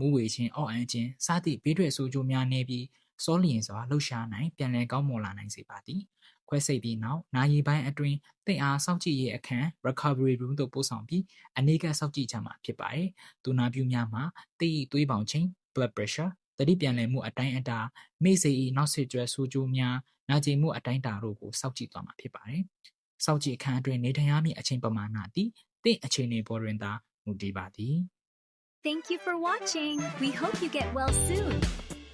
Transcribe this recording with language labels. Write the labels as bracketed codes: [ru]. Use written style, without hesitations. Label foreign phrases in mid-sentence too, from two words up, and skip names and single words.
[my] ဝေခြင်းအော့အန်ခြင်းစသည့်ဘေးထွက်ဆိုးကျိုးများနေပြီးစောလျင်စွာလှုပ်ရှားနိုင်ပြန်လည်ကောင်းမွန်လာနိုင်စေပါသည်ခွဲစိတ်ပြီးနောက်နာရီပိုင်းအတွင်းသင်အားစောင့်ကြည့်ရေးအခန်း [en] recovery room [my] သို့ပို့ဆောင်ပြီးအနေကစောင့်ကြည့်ကြမှာဖြစ်ပါတယ်။သူနာပြုများမှာတိသွေးပေါင်ချိန် [en] blood pressure [my] တတိပြန်လည်မှုအတိုင်းအတာမိစေ၏နောက်ဆက်တွဲဆိုးကျိုးများနာကျင်မှုအတိုင်းအတာတို့ကိုစောင့်ကြည့်သွားမှာဖြစ်ပါတယ်။စောင့်ကြည့်အခန်းအတွင်းနေထိုင်ရမည့်အချိန်ပမာဏသည်သင်အခြေအနေပေါ်တွင်သာမူတည်ပါသည် [en] Thank you for watching. We hope you get well soon.